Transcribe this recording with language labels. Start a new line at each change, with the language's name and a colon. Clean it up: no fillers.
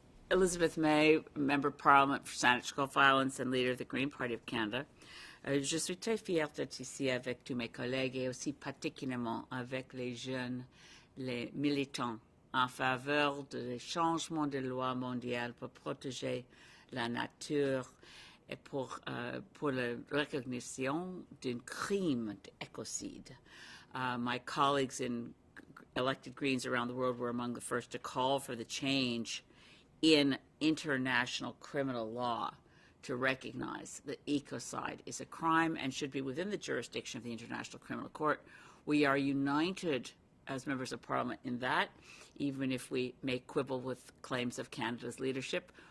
English: Elizabeth May, Member of Parliament for Saanich, Gulf Islands and leader of the Green Party of Canada.
French: Je suis très fière d'être ici avec tous mes collègues et aussi particulièrement avec les jeunes, les militants en faveur des changements de loi mondiale pour protéger la nature et pour la recognition d'un crime d'écocide.
English: My colleagues in elected Greens around the world were among the first to call for the change in international criminal law to recognize that ecocide is a crime and should be within the jurisdiction of the International Criminal Court. We are united as members of Parliament in that, even if we may quibble with claims of Canada's leadership.